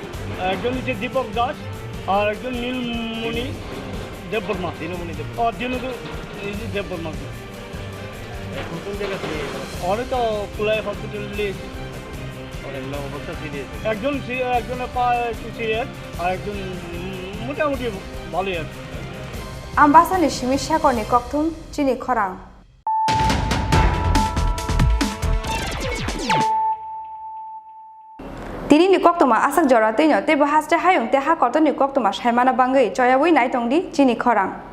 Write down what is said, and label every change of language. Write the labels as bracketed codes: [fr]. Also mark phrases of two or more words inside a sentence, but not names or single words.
[bn] একজন হচ্ছে দীপক দাস আর একজন নীলমণি দেববর্মা দিনমণি দেববর্মা এখন কোন জায়গা থেকে অনেক তো কুলাই হসপিটালে অবস্থা সিরিয়াস একজনের পা একটু সিরিয়াস আর একজন মোটামুটি ভালোই আছে [trp] आम्बासानि सिमिसाकरनि कक्थुम चिनि खरां तिनि कक्तमा आसाक जरातैनो तेबो हास्टे हायुं ते हा कतनि कक्तमा सायमाना बांगै चयावै नायतंदि चिनि खरां